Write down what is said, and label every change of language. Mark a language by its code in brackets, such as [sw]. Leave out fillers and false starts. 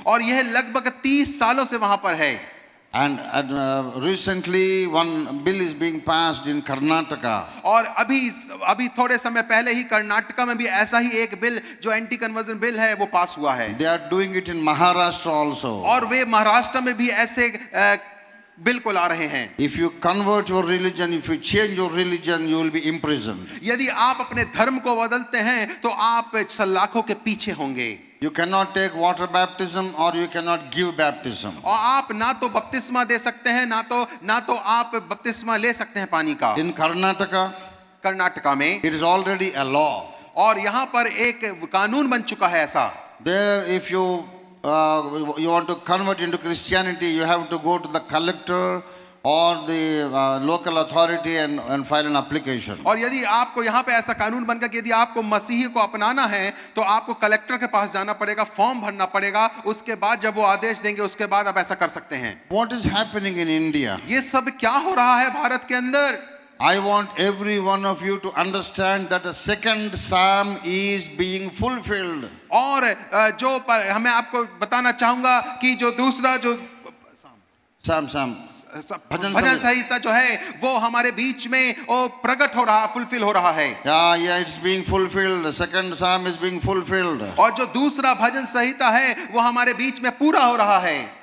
[hi] और यह लगभग 30 सालों से वहां पर है। [en] And recently one bill is being passed in Karnataka. [hi] और अभी थोड़े समय पहले ही कर्नाटका में भी ऐसा ही एक बिल जो एंटी कन्वर्जन बिल है वो पास हुआ है। [en] They are doing it in Maharashtra also. [hi] और वे महाराष्ट्र में भी ऐसे बिल को ला रहे हैं। [en] If you convert your religion, if you change your religion, you will be imprisoned. [hi] यदि आप अपने धर्म को बदलते हैं तो आप सलाखों के पीछे होंगे। [en] You cannot take water baptism or you cannot give baptism. [hi] और आप ना तो बपतिस्मा दे सकते हैं ना तो आप बपतिस्मा ले सकते हैं पानी का। [en] In Karnataka, [hi] कर्नाटका में [en] it is already a law. [hi] और यहाँ पर एक कानून बन चुका है ऐसा। [en] There, if you want to convert into Christianity, you have to go to the collector or the local authority and file an application. [hi] और यदि आपको यहाँ पे ऐसा कानून बनकर कि यदि आपको मसीही को अपनाना है तो आपको कलेक्टर के पास जाना पड़ेगा, फॉर्म भरना पड़ेगा, उसके बाद जब वो आदेश देंगे उसके बाद आप ऐसा कर सकते हैं। [en] What is happening in India? [hi] ये सब क्या हो रहा है भारत के अंदर? [en] I want every one of you to understand that the second psalm is being fulfilled. [hi] और हमें आपको बताना चाहूंगा कि जो दूसरा जो Sam, भजन संहिता। संहिता जो है वो हमारे बीच में वो प्रकट हो रहा, फुलफिल हो रहा है। [en] Yeah, it's being fulfilled. The second Psalm is being fulfilled. [hi] और जो दूसरा भजन संहिता है वो हमारे बीच में पूरा हो रहा है।